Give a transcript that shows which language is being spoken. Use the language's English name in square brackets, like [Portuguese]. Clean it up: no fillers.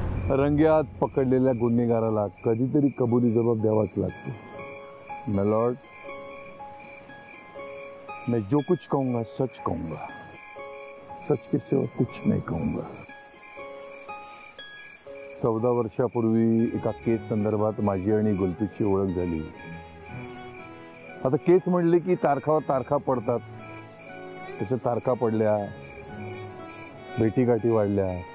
[Marathi] रंग्यात पकडलेल्या गुन्हेगाराला कधीतरी कबुली जबाब द्यावाच लागतो. [Hindi] मैं लॉर्ड, मैं जो कुछ कहूंगा सच कहूंगा, सच के सिवा कुछ नहीं कहूंगा. [Marathi] 14 वर्षापूर्वी एका केस संदर्भात माझी आणि गुलप्रीतची ओळख झाली. आता केस म्हणले की तारखावर तारखा पडतात. तशा तारखा पडल्या, भेटीगाठी वाढल्या.